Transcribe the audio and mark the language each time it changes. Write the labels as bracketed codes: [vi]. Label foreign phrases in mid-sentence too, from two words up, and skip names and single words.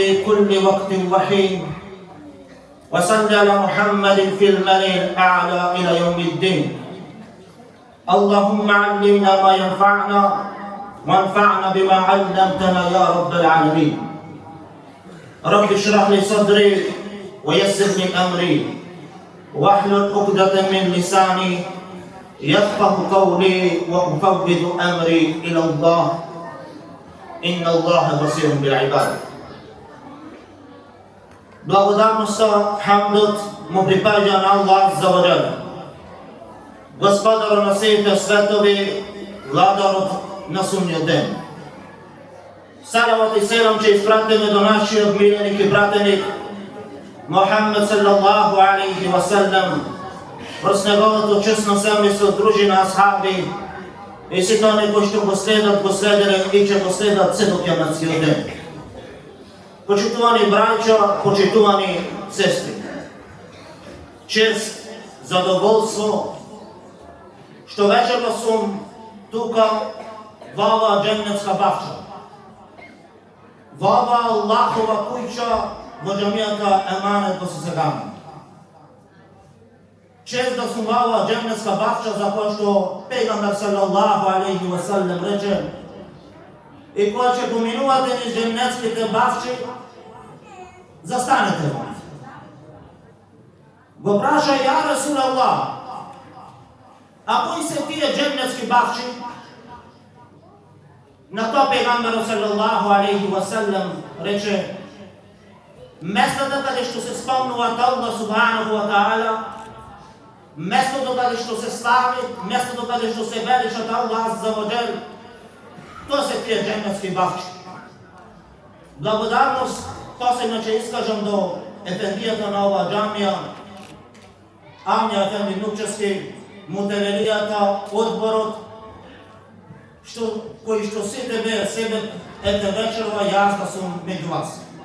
[ar] كل وقت وحين وصل على محمد في الملأ الأعلى إلى يوم الدين اللهم علمنا ما ينفعنا وانفعنا بما علمتنا يا رب العالمين رب اشرح لي صدري ويسر لي أمري واحلل عقدة من لساني يفقه قولي وأفوض أمري إلى الله إن الله بصير بالعباد. [mk] Благодарноста, хамдот му припаѓа на Allah [ar] عز وجل, [mk] Господарот на сите светови, Владарот на судниот ден. Салават и селам ќе испратиме до нашиот миленик и пратеник Мухаммед [ar] صلى الله عليه وسلم, [mk] врз неговото честно семејство, дружина, асхаби и сите оние кои што го следат, го следеле и ќе го следат се до кијаматскиот ден. Почитувани браќа, почитувани сестри, чест, задоволство, што вечерно сум тука во оваа џеннетска бавча, во оваа Аллахова куќа, во џамијата Еманет во Сесегана. Чест да сум во оваа џеннетска бавча, за која што Пегамбер [ar] صلى الله عليه وسلم [mk] рече: и кога ќе поминувате низ џеннетските бавчи, Застанете му. Го праша, [ar] يا رسول الله, [mk] а кои се тие дженнетски бахчи? На тоа пегамберот [ar] صلى الله عليه وسلم [mk] рече: местата каде што се спомнуваат Аллах [ar] سبحانه وتعالى, [mk] местото каде што се слави, местото каде што се величат Аллах [ar] عز وجل, [mk] тоа се тие дженнетски бахчи. Благодарност посебно ќе искажам до ефендијата на оваа џамија, Амја Ефенди Нукчевски, мутевелијата, одборот, кои што сите беа себе ете вечерва, јас да сум меѓу вас.